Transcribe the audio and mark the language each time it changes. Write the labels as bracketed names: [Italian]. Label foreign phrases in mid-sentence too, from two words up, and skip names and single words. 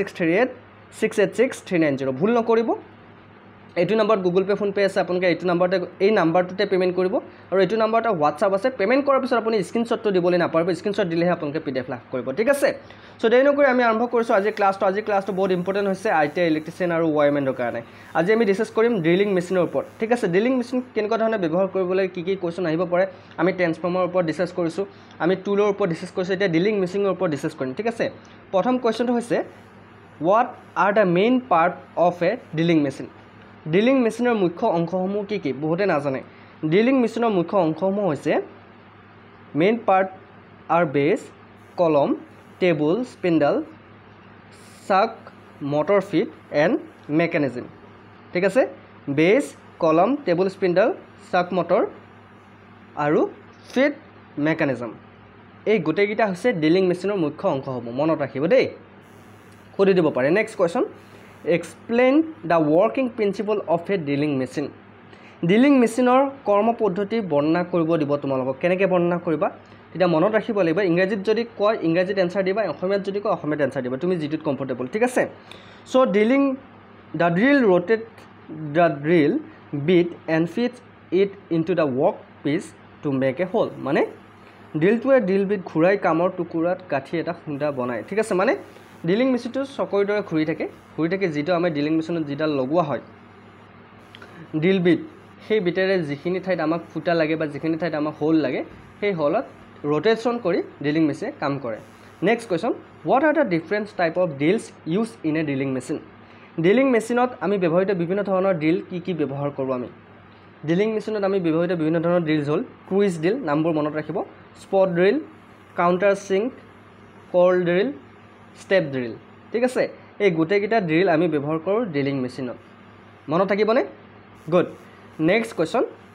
[Assamese] 8638686390 ভুল নকৰিব এইটো নাম্বাৰত গুগল পে ফোন পে আছে আপোনালোকে এইটো নাম্বাৰতে এই নাম্বাৰটোতে পেমেন্ট কৰিব আৰু এইটো নাম্বাৰটা WhatsApp আছে পেমেন্ট কৰাৰ পিছত আপুনি স্ক্ৰিনশ্বটটো দিবলৈ নাপাৰিব স্ক্ৰিনশ্বট দিলেহে আপোনালোকে পিডিএফ লাভ কৰিব ঠিক আছে সো দেৰি নকৰি আমি আৰম্ভ কৰিছো আজি ক্লাছটো বহুত ইম্পৰ্টেন্ট হৈছে [English] ITI electrician [Assamese] আৰু ওয়াৰমেন্টৰ কাৰণে আজি আমি ডিসকাস কৰিম [English] drilling machine [Assamese] ওপৰত ঠিক আছে [English] drilling machine [Assamese] কেনেকুৱা ধৰণে ব্যৱহাৰ কৰিব লাগে কি কোৱেশ্চন আহিব পাৰে আমি ট্ৰান্সফৰ্মাৰৰ ওপৰত ডিসকাস কৰিছো আমি টুলৰ ওপৰত ডিসকাস কৰিছো এতিয়া [English] drilling machine [Assamese] ওপৰত ডিসকাস কৰিম ঠিক আছে প্ৰথম কোৱেশ্চনটো হৈছে [English] what are the main part of a drilling machine [Assamese] ড্ৰিলিং মেচিনৰ মুখ্য অংশসমূহ কি বহুতে নাজানে [English] drilling machine [Assamese] মুখ্য অংশসমূহ হৈছে [English] main part are base column table spindle chuck motor feed and mechanism [Assamese] ঠিক আছে [English] base column table spindle chuck motor [Assamese] আৰু ফিট মেকানিজম এই গোটেইকেইটা হৈছে [English] drilling machine [Assamese] মুখ্য অংশসমূহ মনত ৰাখিব দেই কৰি দিব পাৰে [English] next question explain the working principle of a drilling machine drilling [Assamese] মেচিনৰ কৰ্ম পদ্ধতি বৰ্ণনা কৰিব দিব তোমালোকক কেনেকৈ বৰ্ণনা কৰিবা এটা মনত ৰাখিব লাগিব ইংৰাজীত যদি কয় ইংৰাজীত এনসাৰ দিবা অসমীয়াত যদি কয় অসমীয়াত এনসাৰ দিবা তুমি যেটোত কমফৰ্টেবল ঠিক আছে সো [English] drilling the drill rotate the drill bit and fits it into the work piece to make a hole [Assamese] মানে ড্ৰিলটোৱে [English] drill bit [Assamese] ঘূৰাই কামৰ টুকুৰাত কাঠি এটা খুন্দা বনায় ঠিক আছে মানে [English] drilling machine [Assamese] চকৰ দৰে ঘূৰি থাকে যেটো আমাৰ [English] drilling machine [Assamese] যেডাল লগোৱা হয় [English] drill bit [Assamese] সেই বিটেৰে যিখিনি ঠাইত আমাক ফুটা লাগে বা যিখিনি ঠাইত আমাক হোল লাগে সেই [English] hole rotation [Assamese] কৰি [English] drilling machine [Assamese] কাম কৰে [English] next question what are the different type of drills used in a drilling machine drilling machine [Assamese] আমি ব্যৱহৃত বিভিন্ন ধৰণৰ ড্ৰিল কি ব্যৱহাৰ কৰো আমি [English] drilling machine [Assamese] আমি ব্যৱহৃত বিভিন্ন ধৰণৰ ড্ৰিলছ হল [English] cruise drill [Assamese] নামবোৰ মনত ৰাখিব [English] spot drill counter sink call drill step drill [Assamese] ঠিক আছে এই গোটেইকেইটা ড্ৰিল আমি ব্যৱহাৰ কৰো [English] drilling machine [Assamese] মনত থাকিবনে [English] good next question